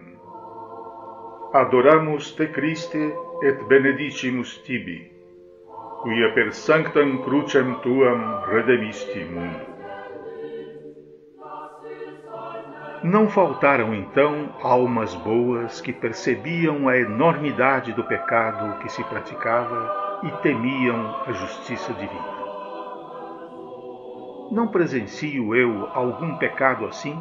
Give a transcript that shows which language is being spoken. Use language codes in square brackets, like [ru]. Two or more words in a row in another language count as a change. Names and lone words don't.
[la] Adoramus te Christe et benedicimus tibi, quia per sanctam crucem tuam redemisti mundo. [pt] Não faltaram então almas boas que percebiam a enormidade do pecado que se praticava e temiam a justiça divina. Não presencio eu algum pecado assim?